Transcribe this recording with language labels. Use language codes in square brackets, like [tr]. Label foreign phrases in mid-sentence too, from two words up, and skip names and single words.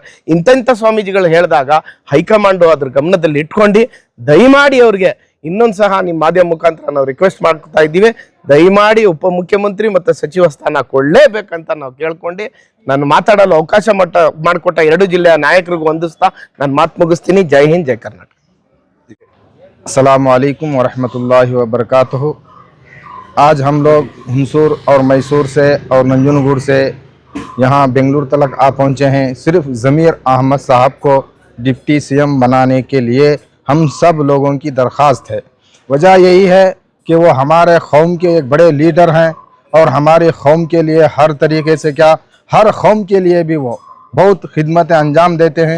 [kn] ಇಂಥ ಸ್ವಾಮೀಜಿಗಳು ಹೇಳಿದಾಗ ಹೈಕಮಾಂಡು ಅದ್ರ ಗಮನದಲ್ಲಿ ಇಟ್ಕೊಂಡು ದಯಮಾಡಿ ಅವ್ರಿಗೆ ಇನ್ನೊಂದು ಸಹ ನಿಮ್ಮ ಮಾಧ್ಯಮ ಮುಖಾಂತರ ನಾವು ರಿಕ್ವೆಸ್ಟ್ ಮಾಡ್ತಾ ಇದ್ದೀವಿ, ದಯಮಾಡಿ ಉಪಮುಖ್ಯಮಂತ್ರಿ ಮತ್ತು ಸಚಿವ ಸ್ಥಾನ ಕೊಡಲೇಬೇಕಂತ ನಾವು ಕೇಳ್ಕೊಂಡು ನಾನು ಮಾತಾಡಲು ಅವಕಾಶ ಮಾಡಿಕೊಟ್ಟ 2 ಜಿಲ್ಲೆಯ ನಾಯಕರಿಗೂ ವಂದಿಸ್ತಾ ನಾನು ಮಾತು ಮುಗಿಸ್ತೀನಿ. ಜೈ ಹಿಂದ್, ಜೈ ಕರ್ನಾಟಕ. [ar] السلام عليكم ورحمة الله وبركاته. [hi] आज हम लोग हुंसूर और मैसूर से और नंजनगुड़ से यहाँ बेंगलुरु तक आ पहुँचे हैं सिर्फ ज़मीर अहमद साहब को [en] deputy CM [hi] बनाने के लिए। हम सब लोगों की दरख्वास्त है, वजह यही है कि वो हमारे कौम के एक बड़े लीडर हैं और हमारे कौम के लिए हर तरीके से हर कौम के लिए भी वो बहुत खिदमतें अंजाम देते हैं।